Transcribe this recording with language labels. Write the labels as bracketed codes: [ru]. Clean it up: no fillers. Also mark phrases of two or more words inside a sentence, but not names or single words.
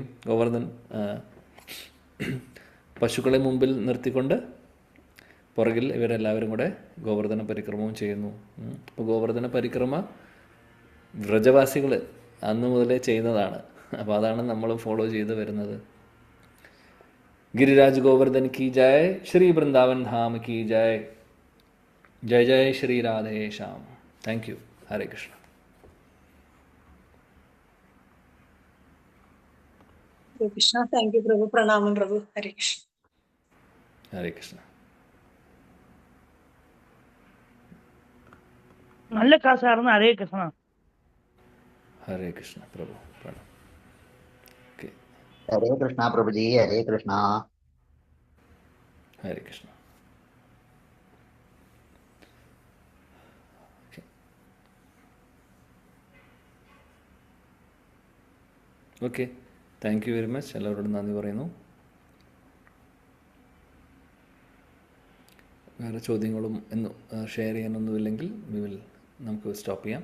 [ml] ഗോവർദ്ധൻ പശുക്കളെ മുമ്പിൽ നിർത്തിക്കൊണ്ട് പുറകിൽ ഇവരെല്ലാവരും കൂടെ ഗോവർദ്ധന പരിക്രമവും ചെയ്യുന്നു. അപ്പോൾ ഗോവർദ്ധന പരിക്രമ വ്രജവാസികൾ അന്ന് മുതലേ ചെയ്യുന്നതാണ്. അപ്പോൾ അതാണ് നമ്മൾ ഫോളോ ചെയ്ത് വരുന്നത്. [hi] गिरिराज गोवर्धन की जय, श्री वृंदावन धाम की जय. जय जय श्री राधे श्याम. [en] thank you. [hi] हरे कृष्ण. हरे कृष्णा. [en] thank you [hi] प्रभु. प्रणाम प्रभु. हरे कृष्ण. हरे कृष्ण. [ml] നല്ല ക്ലാസ്സായിരുന്നു. ഹരേ കൃഷ്ണ. [hi] हरे कृष्ण प्रभु. प्रणाम. ओके. हरे कृष्णा प्रभु जी. हरे कृष्णा. हरे कृष्ण. [en] okay, thank you very much. [ml] എല്ലാവരോടും നന്ദി പറയുന്നു. വേറെ ചോദ്യങ്ങളും ഷെയർ ചെയ്യാനൊന്നുമില്ലെങ്കിൽ നമുക്ക് സ്റ്റോപ്പ് ചെയ്യാം.